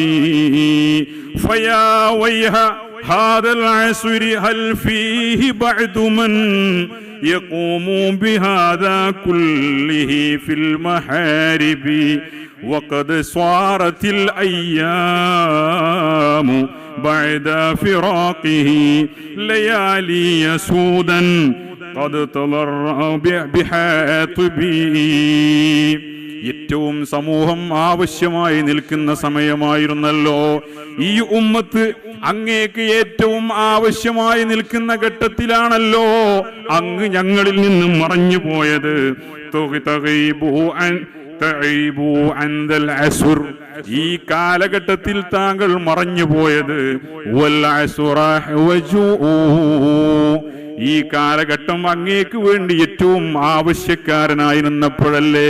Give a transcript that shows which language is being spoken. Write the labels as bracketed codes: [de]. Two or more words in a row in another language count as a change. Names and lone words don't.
[ar] فيا ويح هذا العصر هل فيه بعد من يقوم بهذا كله في المحارب وقد صارت الأيام بعد فراقه ليالي سودا قد تضرع بحاطبه. [ml] ഏറ്റവും സമൂഹം ആവശ്യമായി നിൽക്കുന്ന സമയമായിരുന്നല്ലോ ഈ ഉമ്മത്ത്. അങ്ങേക്ക് ഏറ്റവും ആവശ്യമായി നിൽക്കുന്ന ഘട്ടത്തിലാണല്ലോ അങ്ങ് ഞങ്ങളിൽ നിന്നും മറഞ്ഞു പോയത്. ഈ കാലഘട്ടത്തിൽ താങ്കൾ മറഞ്ഞു പോയത് ഈ കാലഘട്ടം അങ്ങേക്ക് വേണ്ടി ഏറ്റവും ആവശ്യക്കാരനായിരുന്നപ്പോഴല്ലേ?